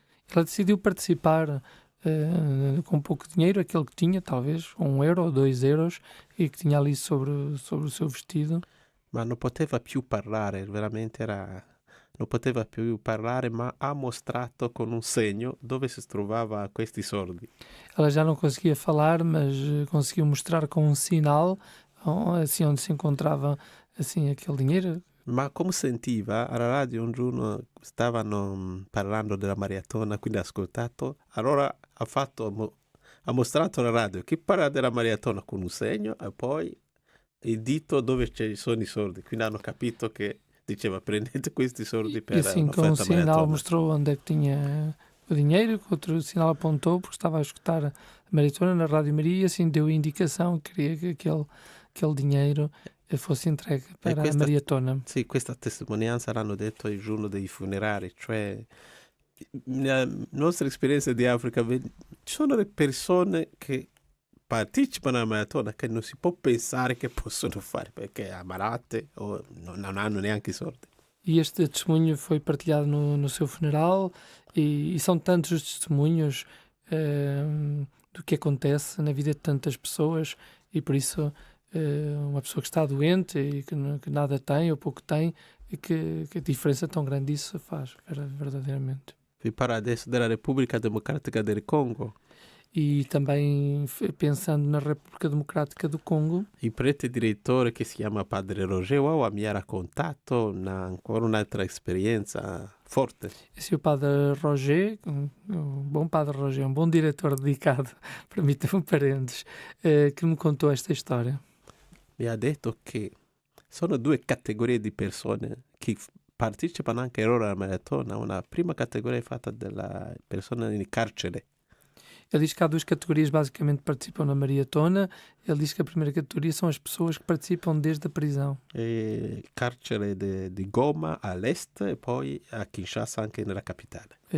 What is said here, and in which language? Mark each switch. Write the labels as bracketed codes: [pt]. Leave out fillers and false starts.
[pt] Ela decidiu participar com pouco dinheiro, aquele que tinha, talvez, €1 ou €2, e que tinha ali sobre o seu vestido. [it] Ma non poteva più parlare, veramente non poteva più parlare, ma ha mostrato con un segno dove si trovava questi soldi. [pt] Ela já não conseguia falar, mas conseguiu mostrar com um sinal assim onde se encontrava assim aquele dinheiro. [it] Ma come sentiva, alla radio un giorno stavano parlando della maratona, quindi ha ascoltato, allora ha mostrato alla radio che parla della maratona con un segno e poi il dito dove ci sono i soldi, quindi hanno capito che diceva prendete questi soldi per [pt] E assim com um [it] un'offerta [pt] sinal [it] maratona. [pt] mostrou onde é que tinha o dinheiro, com outro sinal apontou, porque estava a escutar a maratona na Rádio Maria, e assim deu a indicação que queria que aquele dinheiro fosse entregue para a maratona. [it] Sì, questa testimonianza l'hanno detto il giorno dei funerali, cioè nella nostra esperienza di Africa ci sono le persone che partecipano alla maratona che non si può pensare che possono fare perché ammalate o non hanno neanche i soldi. [pt] E este testemunho foi partilhado no seu funeral e são tantos os testemunhos do que acontece na vida de tantas pessoas e por isso uma pessoa que está doente e que nada tem ou pouco tem e que a diferença tão grande isso faz verdadeiramente. [it] Vi parla adesso della Repubblica Democratica del Congo. [pt] E também pensando na República Democrática do Congo. [it] Il prete direttore che si chiama Padre Roger Wawa mi ha raccontato ancora un'altra esperienza forte. [pt] Esse é o Padre Roger, um bom Padre Roger, um bom diretor dedicado, permita-me parênteses, que me contou esta história. [it] Mi ha detto che sono due categorie di persone che partecipano anche loro alla maratona. Una prima categoria è fatta della persone in carcere. [pt] Ele diz que há duas categorias basicamente que participam na maratona. Ele diz que a primeira categoria são as pessoas que participam desde a prisão. [it] Carcere di Goma all'est e poi a Kinshasa anche nella capitale.